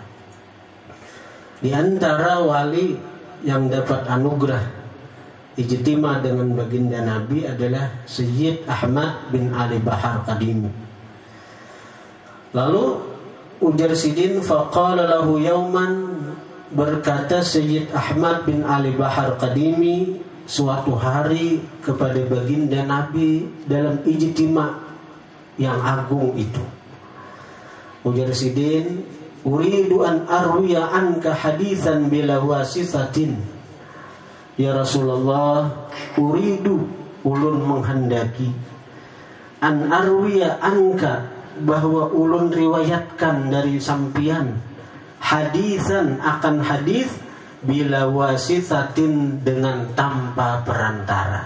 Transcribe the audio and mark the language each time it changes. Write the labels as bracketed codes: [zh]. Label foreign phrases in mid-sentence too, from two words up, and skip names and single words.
[id] Di antara wali yang dapat anugerah ijtima dengan baginda Nabi adalah Sayyid Ahmad bin Ali Bahar Qadimi. [bjn] Lalu ujar Sidin, [ar] فقال له يوما, [id] berkata Sayyid Ahmad bin Ali Bahar Qadimi suatu hari kepada baginda Nabi dalam ijtima yang agung itu. [ar] Ujar Sidin, أريد أن أروي عنك حديثا بلا واسطة. يا رسول الله أريد, [bjn] ulun menghendaki, [ar] أن أروي عنك, [bjn] bahwa ulun riwayatkan dari sampian, hadithan, akan hadis, [ar] بلا واسطة, [bjn] dengan tanpa perantara.